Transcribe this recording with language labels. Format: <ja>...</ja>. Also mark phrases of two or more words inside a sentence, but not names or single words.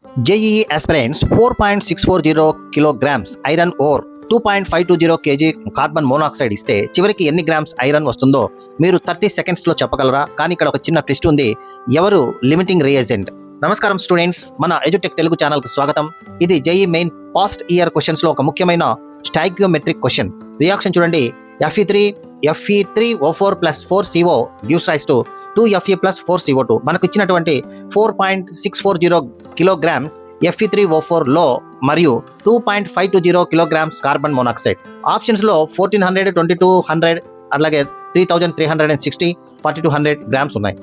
<en>JEE aspirants 4.640 kilograms iron ore 2.520 kg carbon monoxide</en> <te>ఇస్తే చివరికి ఎన్ని</te> <en>grams iron</en> <te>వస్తుందో మీరు 30 సెకండ్స్లో చెప్పగలరా? కానీ ఇక్కడ ఒక చిన్న ట్విస్ట్ ఉంది. ఎవరు</te> <en>limiting reagent?</en> <te>నమస్కారం స్టూడెంట్స్, మన ఎడ్యుటెక్ తెలుగు ఛానల్కి స్వాగతం. ఇది JEE మెయిన్</te> <en>past year questions-lo</en> <te>ఒక ముఖ్యమైన</te> <en>stoichiometric question.</en> <te>రియాక్షన్ చూడండి.</te> <en>Fe3O4 plus 4CO gives rise to 2Fe plus 4CO2.</en> <te>మనకు ఇచ్చినటువంటి 4.640 కిలోగ్రామ్స్ Fe3O4 లో మరియు 2.520 కిలోగ్రామ్స్</te> <en>carbon monoxide.</en> <te>ఆప్షన్స్ లో 1400, 2200 అలాగే 3360, 4200 గ్రామ్స్ ఉన్నాయి.</te>